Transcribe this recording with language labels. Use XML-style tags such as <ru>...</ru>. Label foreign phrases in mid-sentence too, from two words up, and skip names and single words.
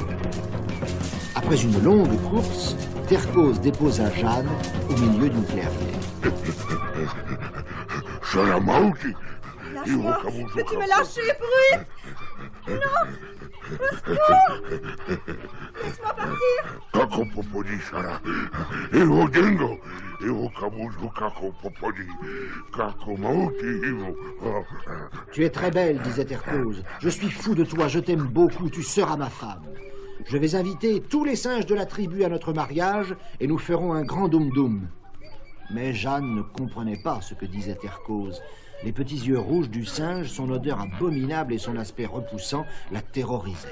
<fr>Après une longue course, Tercose déposa Jeanne au milieu d'une clairière. Lâche-moi! Peux-tu me lâcher, bruit? Non! Laisse-moi partir. Kako popodi Sara. Evo dingo. Evo kabujo kako popodi. Kako mauti evo. Tu es très belle, disait Tercose. Je suis fou de toi, je t'aime beaucoup, tu seras ma femme. Je vais inviter tous les singes de la tribu à notre mariage et nous ferons un grand doum-doum. Mais Jeanne ne comprenait pas ce que disait Tercose. Les petits yeux rouges du singe, son odeur abominable et son aspect repoussant la terrorisaient.</fr>